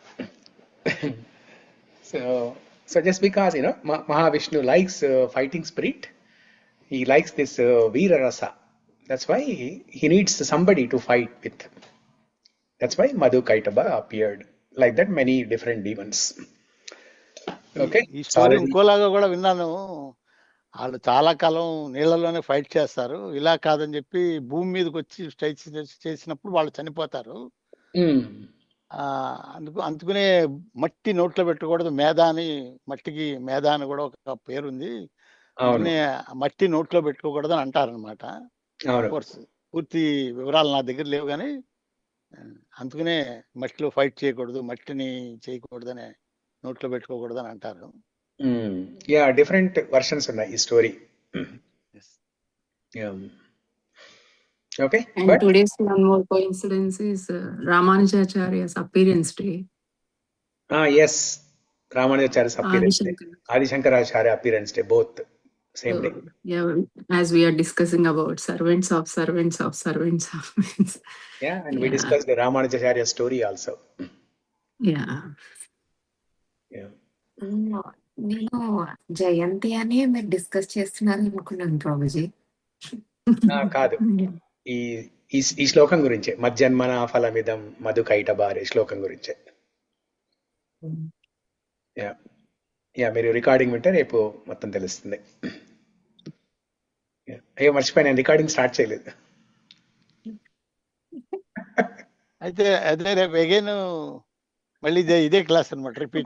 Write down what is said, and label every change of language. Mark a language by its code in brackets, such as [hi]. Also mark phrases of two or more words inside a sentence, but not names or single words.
[en] So just because, Mahavishnu likes fighting spirit, he likes this Veera Rasa. That's why he needs somebody to fight with. That's why Madhu Kaitabhare appeared. Like that, many different demons. [te] ఓకే, ఈ స్టోరీ ఇంకోలాగా కూడా విన్నాను. వాళ్ళు చాలా కాలం నీళ్ళలోనే ఫైట్ చేస్తారు, ఇలా కాదని చెప్పి భూమి మీదకి వచ్చి స్ట్రైక్ చేసినప్పుడు వాళ్ళు చనిపోతారు. అందుకనే మట్టి నోట్లో పెట్టకూడదు, మేధ అని, మట్టికి మేధ అని కూడా ఒక పేరుంది, అందుకనే మట్టి నోట్లో పెట్టుకోకూడదు అని అంటారనమాట. కోర్స్ పూర్తి వివరాలు నా దగ్గర లేవు, కానీ అందుకనే మట్టిలో ఫైట్ చేయకూడదు, మట్టిని చేయకూడదని, నోట్లో పెట్టుకోకూడదు అని అంటారు. యా, [en] different versions [te] ఉన్నాయి ఈ స్టోరీ. ఓకే, [en] And today's one more coincidence is Ramanujacharya's appearance day. Yes, Ramanujacharya's appearance day, Adi Shankaracharya appearance day, both same day. Yeah, as we are discussing about servants of servants of servants of. Yeah, and we discussed the Ramanujacharya story also. Yeah. [te] నేను జయంతి అని మీరు డిస్కస్ చేస్తున్నారు అనుకున్నాను ప్రభుజీ. కాదు, ఈ శ్లోకం గురించే, [sa] మజ్-జన్మనః ఫలం idam madhu kaitabhāre [te] శ్లోకం గురించే. యా, మీరు రికార్డింగ్ వింటే రేపు మొత్తం తెలుస్తుంది. అయ్యో మర్చిపోయి, నేను [en] recording start [te] చేయలేదు. అయితే అదే రేపు అగైన్ మళ్ళీ ఇదే క్లాస్ అనమాట, రిపీట్.